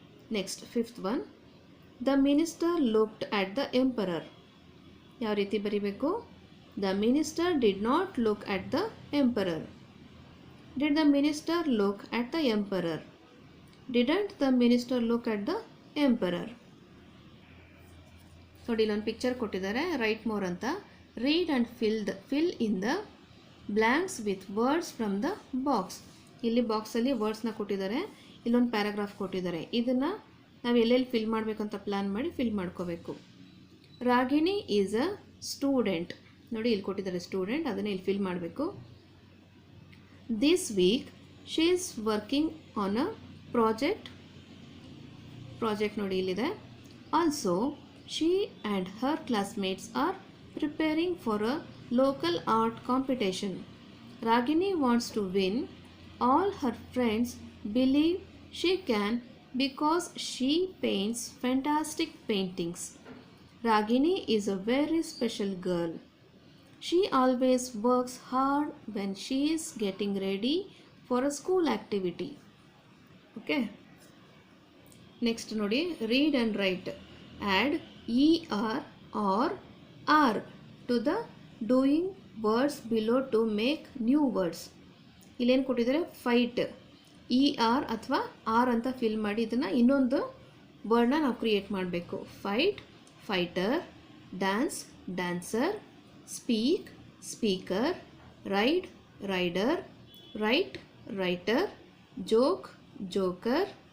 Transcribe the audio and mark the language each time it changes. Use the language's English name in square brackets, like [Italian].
[English] Next, fifth one, the minister looked at the emperor. [Kannada] ಯಾವ ರೀತಿ ಬರಿಬೇಕು? [English] The minister did not look at the emperor. Did the minister look at the emperor? Didn't the minister look at the emperor? [Kannada] ನೋಡಿ, ಇಲ್ಲೊಂದು picture ಕೊಟ್ಟಿದ್ದಾರೆ, right more ಅಂತ. [English] Read and fill in the blanks with words from the box. [Kannada] ಇಲ್ಲಿ ಬಾಕ್ಸಲ್ಲಿ ವರ್ಡ್ಸ್ನ ಕೊಟ್ಟಿದ್ದಾರೆ, ಇಲ್ಲೊಂದು paragraph ಕೊಟ್ಟಿದ್ದಾರೆ. ಇದನ್ನು ನಾವು ಎಲ್ಲೆಲ್ಲಿ ಫಿಲ್ ಮಾಡಬೇಕಂತ ಪ್ಲ್ಯಾನ್ ಮಾಡಿ ಫಿಲ್ ಮಾಡ್ಕೋಬೇಕು. [English] Ragini is a student. [Kannada] ನೋಡಿ, ಇಲ್ಲಿ ಕೊಟ್ಟಿದ್ದಾರೆ ಸ್ಟೂಡೆಂಟ್, ಅದನ್ನು ಇಲ್ಲಿ ಫಿಲ್ ಮಾಡಬೇಕು. [English] this week she is working on a project [Kannada] ನೋಡಿ ಇಲ್ಲಿದೆ. [English] Also she and her classmates are preparing for a local art competition. Ragini wants to win. All her friends believe she can because she paints fantastic paintings. Ragini is a very special girl. She always works hard when she is getting ready for a school activity. Okay. Next nodi, read and write. Add er or are to the doing words below to make new words. [Kannada] ಇಲ್ಲೇನು ಕೊಟ್ಟಿದ್ದಾರೆ? Fight, ER ಅಥವಾ R ಅಂತ fill ಮಾಡಿ ಇದನ್ನು ಇನ್ನೊಂದು ವರ್ಡ್ನ ನಾವು create ಮಾಡಬೇಕು. [English] Fight, fighter. Dance, dancer. Speak, speaker. Ride, rider. Write, writer. Joke, joker.